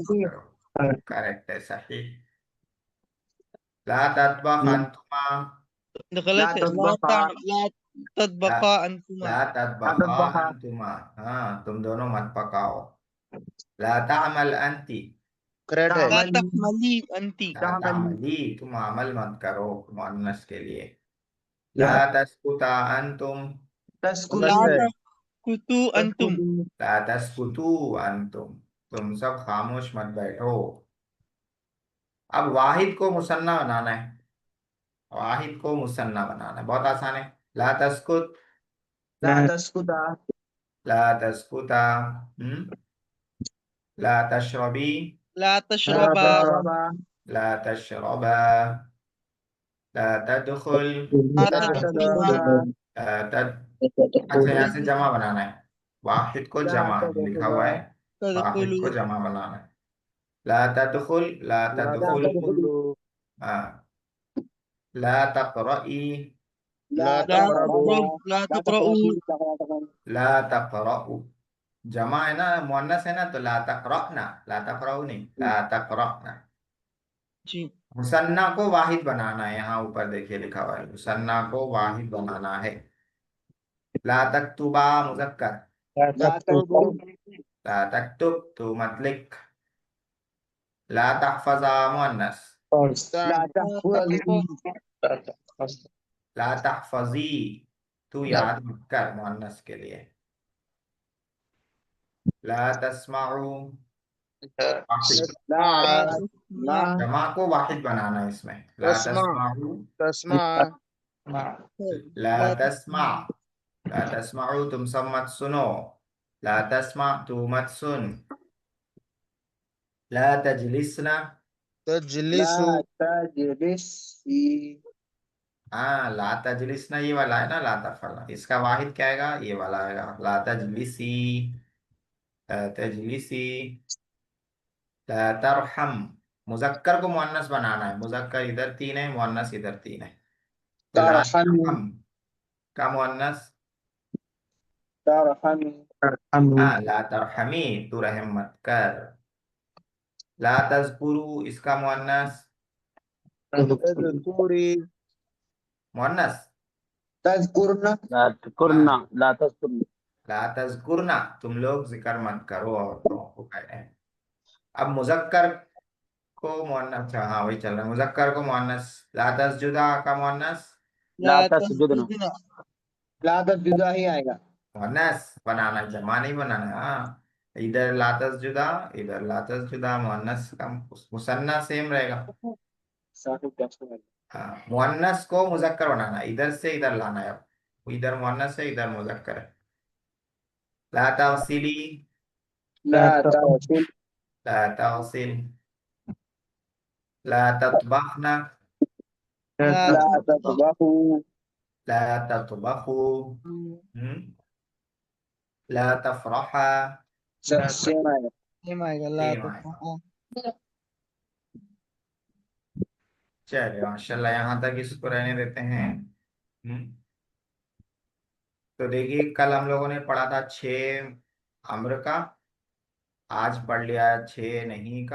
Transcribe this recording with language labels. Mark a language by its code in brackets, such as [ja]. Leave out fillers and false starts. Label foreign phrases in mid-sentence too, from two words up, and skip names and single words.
[hi] मत करो। करेक्ट है, सही। [ar] لا تطبخ أنتما, ला [hi] गलत है [ar] तस्बहा, لا ला تطبقا أنتما ला ला ततबखा तस्बहा, [hi] अंतुमा, हाँ तुम दोनों मत पकाओ। [ar] لا تعمل أنتِ, [hi] करेक्ट है, [ar] لا तामली, تحملي أنت ला तामली, तामली, [hi] तुम अमल मत करो, मुअन्नस के लिए। [ar] لا تسكتا أنتم, तस्कुलू [hi] गलत है। [ar] كتوا أنتم. तस्कुलू لا تسكتوا أنتم, [hi] तुम सब खामोश मत बैठो। अब वाहिद को मुसन्ना बनाना है, वाहिद को मुसन्ना बनाना है, बहुत आसान है। [ar] لا تسكت, لا تسكتا لا تسكتا، لا تشربي, ला ला तशरबा। तशरबा لا تشربا، لا تدخل, ला ला तदखुला। तदखुला तद, [hi] अच्छा यहाँ से जमा बनाना है, वाहिद को [ar] ला [hi] जमा लिखा [ar] तदखुला [hi] हुआ है, वाहिद [ar] तदखुलू। [hi] को जमा बनाना है। [ar] لا تدخل، لا ला ला तदखुल, तदखुलू तदखुलू, हाँ। لا تقرئي, ला ला ला तक़रबू, तक़रबा ला ला तक़रऊ। تقربوا تقربا لا تقرؤوا, [hi] जमा है ना, मुअन्नस है ना, तो [ar] لا تقرأن, لا تقرؤوا [hi] नहीं, [ar] لا تقرأن. [hi] जी। मुसन्ना को वाहिद बनाना है, यहाँ ऊपर देखिए लिखा हुआ है, मुसन्ना को वाहिद बनाना है। [ar] لا تكتبا مذكر, لا تكتب لا تكتب [hi] तू मत लिख। [ar] لا تحفظا مؤنث, ला तहफ़ज़। तहफ़ज़ी لا تحفظي [hi] तू याद मत कर मुअन्नस के लिए। [ar] لا تسمعوا واحد, ला ला ला तस्मा। [hi] जमा को वाहिद बनाना है इसमें। [ar] ला तस्मा, तस्माउ, तस्मा, ला ला तस्मा, तस्मा। لا تسمعوا [hi] तुम सब मत सुनो, [ar] لا تسمع [hi] तू मत सुन। [ar] لا تجلسن, ला तजलिसु, तजलिसी [hi] हाँ [ar] لا تجلسن [hi] ये वाला है ना, [ar] لا تفعلا, [hi] इसका वाहिद क्या आएगा, ये वाला आएगा, [ar] لا تجلسي، لا تجلسي. لا ترحم, [hi] मुजक्कर को मुअन्नस बनाना है, मुजक्कर इधर तीन है, मुअन्नस इधर तीन है, तो ला [ar] तरहमी [hi] तरहम का मुअन्नस, [ar] तरहमी [hi] हाँ [ar] لا ترحمي [hi] तू रहम मत कर। [ar] لا تذكروا [hi] इसका मुअन्नस, [ar] तज़कुरी, [hi] मुअन्नस, [ar] तज़कुरना [hi] हाँ [ar] لا تسكرن. لا تذكرن [hi] तुम लोग जिक्र मत करो औरतों को कह रहे हैं। अब मुजक्कर को मुअन्नस, अच्छा हाँ वही चल रहा है, मुजक्कर को मुअन्नस, [ar] لا تسجدا [hi] का मुअन्नस, [ar] ला لا تسجدن. तस्जुदना। لا تسجدا [hi] ही आएगा। मुअन्नस बनाना, जमा नहीं बनाना, हाँ इधर [ar] لا تسجدا, [hi] इधर [ar] لا تسجدا, [hi] मुअन्नस का मुसन्ना सेम रहेगा। साहिब दस्तूर हाँ मुअन्नस को मुजक्कर बनाना, इधर से इधर लाना है, अब इधर मुअन्नस है इधर मुजक्कर है। [ar] لا تغسلي, لا تغسل لا تغسل، لا تطبخن, ला ला ततबख। ततबखू لا تطبخوا، همم، لا تفرحا, [hi] सेम आएगा। सेम आएगा, ला सेम आएगा। [ar] ततबख। [hi] चलिए माशाल्लाह, यहाँ तक इसको रहने देते हैं। तो देखिए कल हम लोगों ने पढ़ा था 6 अम्र का, आज पढ़ लिया 6 नहीं का।